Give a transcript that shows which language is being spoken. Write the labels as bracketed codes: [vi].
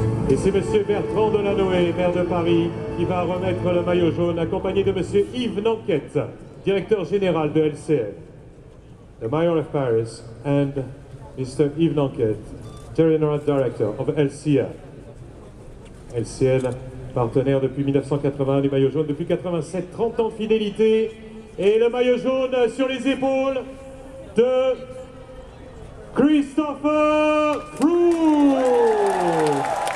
[fr] Et c'est Monsieur Bertrand Delanoë, maire de Paris, qui va remettre le maillot jaune, accompagné de Monsieur Yves Nanquette, directeur général de LCL. [en] The Mayor of Paris and Mr. Yves Nanquette, General Director of LCL. [fr] LCL, partenaire depuis 1981 du maillot jaune, depuis 87, 30 ans de fidélité. Et le maillot jaune sur les épaules de Christopher Froome.